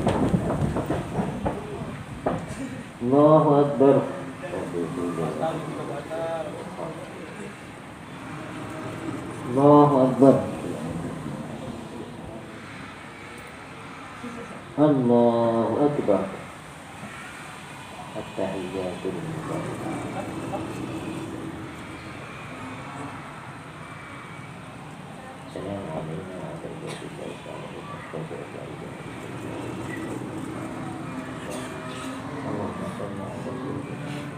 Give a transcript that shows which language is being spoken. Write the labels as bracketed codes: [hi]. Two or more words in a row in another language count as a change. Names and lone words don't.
[ar] الله أكبر. الله أكبر. الله أكبر. التحيات لله. السلام عليكم ورحمة الله وبركاته. اللهم صل على سيدنا